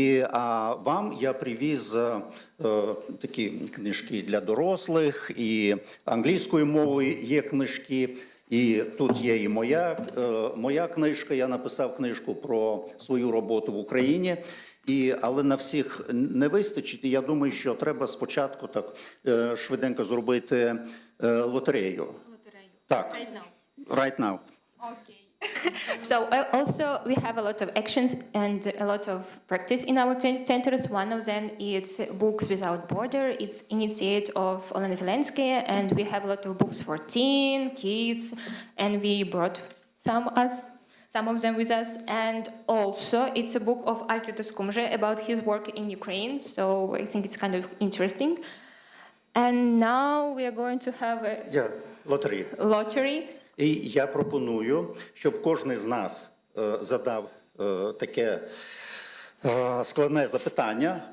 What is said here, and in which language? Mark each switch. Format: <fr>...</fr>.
<uk>А вам я привіз такі книжки для дорослих, і англійською мовою є книжки, і тут є і моя книжка, я написав книжку про свою роботу в Україні, але на всіх не вистачить, і я думаю, що треба спочатку так швиденько зробити лотерею. Так,</uk> <en>right now. Okay. So also we have a lot of actions and a lot of practice in our centers. One of them is Books Without Border. It's initiated of Olena Zelenskaya, and we have a lot of books for teen, kids, and we brought some of them with us. And also it's a book of Algirdas Kumže about his work in Ukraine, so I think it's kind of interesting. And now we are going to have a lottery.</en> <uk>І я пропоную, щоб кожен з нас задав таке складне запитання.</uk>